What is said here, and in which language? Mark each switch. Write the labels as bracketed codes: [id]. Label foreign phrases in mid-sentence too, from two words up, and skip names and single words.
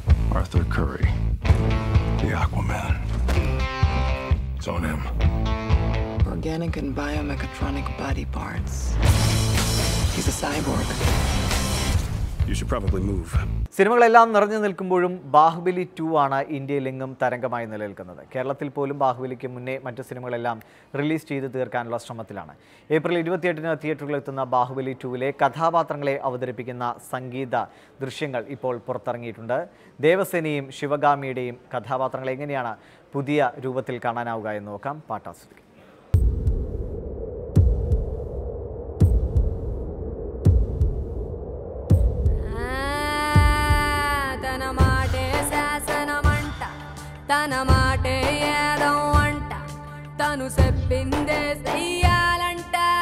[en] Arthur Curry, the Aquaman. It's on him. Organic and biomechatronic body parts. He's a cyborg. You should probably move. [ml] സിനിമകളെല്ലാം നിറഞ്ഞു നിൽക്കുമ്പോഴും ബാഹുബലി 2 ആണ് ഇന്ത്യയിലെങ്ങും തരംഗമായി നിലനിൽക്കുന്നത്. കേരളത്തിൽ പോലും ബാഹുബലിക്ക് മുന്നേ മറ്റു സിനിമകളെല്ലാം റിലീസ് ചെയ്ത് തീർക്കാനുള്ള ശ്രമത്തിലാണ്. ഏപ്രിൽ 28-ന് തിയേറ്ററുകളിലെത്തുന്ന ബാഹുബലി 2-ലെ കഥാപാത്രങ്ങളെ അവതരിപ്പിക്കുന്ന സംഗീത ദൃശ്യങ്ങൾ ഇപ്പോൾ പുറത്തിറങ്ങിയിട്ടുണ്ട്. ദേവസേനയും ശിവഗാമിയുടെയും കഥാപാത്രങ്ങളെ എങ്ങനെയാണ് പുതിയ രൂപത്തിൽ കാണാനാവുക എന്ന് നോക്കാം. പാട്ടാസ്വദിക്കാം. [te] తన మాటే ఏదో అంట తను చెప్పిందే చెయ్యాలంట